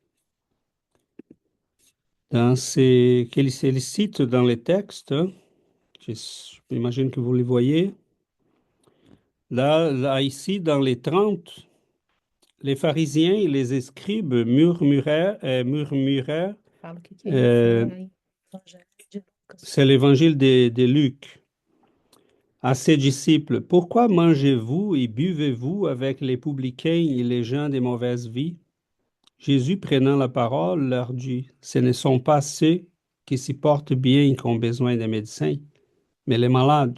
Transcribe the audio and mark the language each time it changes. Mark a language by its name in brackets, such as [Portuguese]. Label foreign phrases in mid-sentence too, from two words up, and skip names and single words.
[French] Dans qu'il cite dans les textes, j'imagine que vous les voyez. Là, ici, dans les 30, les pharisiens et les scribes murmuraient. [Portuguese] Fala o que que é isso. Evangelho de Lucas. [French] C'est l'évangile de Luc. À ses disciples, pourquoi mangez-vous et buvez-vous avec les publicains et les gens de mauvaise vie? Jésus, prenant la parole, leur dit, ce ne sont pas ceux qui s'y portent bien qui ont besoin de médecins, mais les malades.